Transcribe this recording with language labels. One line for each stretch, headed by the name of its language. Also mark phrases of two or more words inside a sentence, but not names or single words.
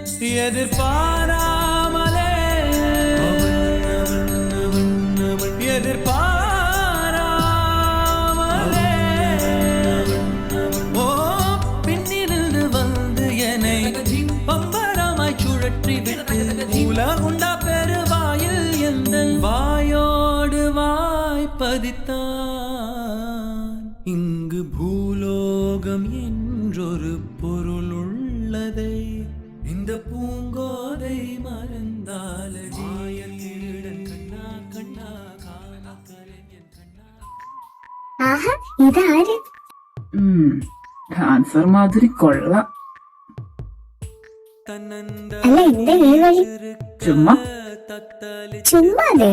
Tamil: எதிர்பாராமலே பின்னிருந்து வந்து என்னை பம்பரமாய் சுழற்றி விட்டு உலகுண்டா பெருவாயில் எந்த வாயோடு வாய்ப்பதித்தான். இங்கு பூலோகம் என்றொரு பொருள் உள்ளதை இந்த பூங்கோதை மறந்தாலடி.
Malayalam: ആഹാ, ഇതാര്? ഡാൻസർ മാധുരി കൊള്ളാം. അല്ല, എന്താ ഈ വഴി? ചുമ്മാ ചുമ്മാതെ